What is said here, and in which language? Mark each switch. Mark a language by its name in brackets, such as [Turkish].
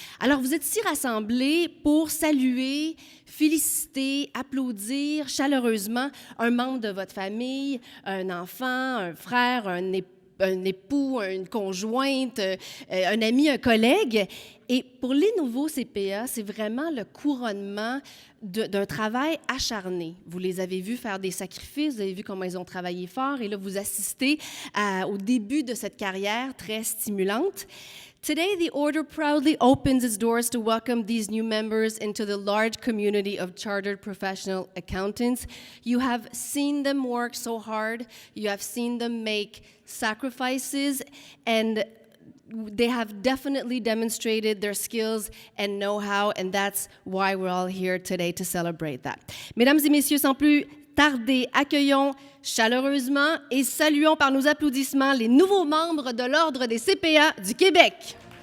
[French] Alors, vous êtes ici rassemblés pour saluer, féliciter, applaudir chaleureusement un membre de votre famille, un enfant, un frère, un époux, une conjointe, un ami, un collègue. Et pour les nouveaux CPA, c'est vraiment le couronnement d'un travail acharné. Vous les avez vus faire des sacrifices, vous avez vu comment ils ont travaillé fort, et là, vous assistez au début de cette carrière très stimulante. [English] Today, the Order proudly opens its doors to welcome these new members into the large community of chartered professional accountants. You have seen them work so hard. You have seen them make sacrifices, and they have definitely demonstrated their skills and know-how, and that's why we're all here today to celebrate that. [French] Mesdames et messieurs, sans plus tarder, accueillons chaleureusement et saluons par nos applaudissements les nouveaux membres de l'Ordre des CPA du Québec.